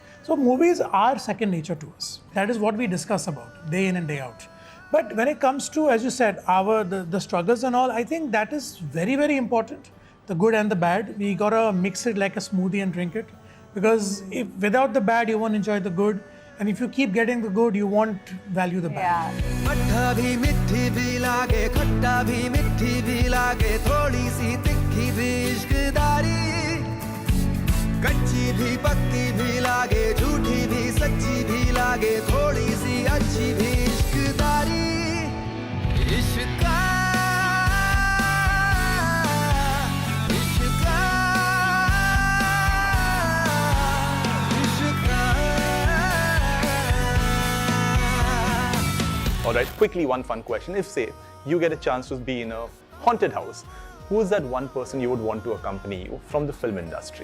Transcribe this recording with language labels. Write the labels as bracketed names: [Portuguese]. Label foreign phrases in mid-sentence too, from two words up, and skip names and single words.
[English] So movies are second nature to us. That is what we discuss about day in and day out. But when it comes to, as you said, the struggles and all, I think that is very, very important. The good and the bad. We gotta mix it like a smoothie and drink it. Because if without the bad, you won't enjoy the good. And if you keep getting the good, you won't value the bad. [Hindi] खट्टा भी मिठी भी लागे खट्टा भी मिठी भी लागे थोड़ी सी तिखी भी इश्कदारी कच्ची भी पक्की भी लागे झूठी भी सच्ची भी लागे थोड़ी सी अच्छी भी इश्कदारी इश्का [English] Alright, quickly one fun question. If say you get a chance to be in a haunted house, who is that one person you would want to accompany you from the film industry?